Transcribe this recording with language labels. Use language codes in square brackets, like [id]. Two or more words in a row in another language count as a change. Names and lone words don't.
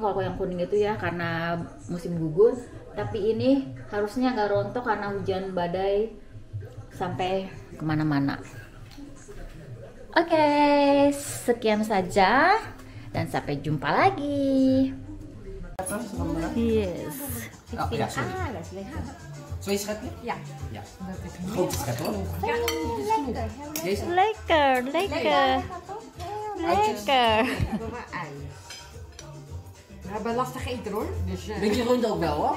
[id] Kalau yang kuning itu ya karena musim gugur. Tapi ini harusnya nggak rontok karena hujan badai sampai kemana-mana. Oke, sekian saja dan sampai jumpa lagi. [en] Yes. [nl] Oh, ja, sorry. Twee schepjes? Ja. Ja. Grote schep hoor. Deze? Lekker. We hebben lastig eten hoor. Dus, Beetje rund ook wel hoor.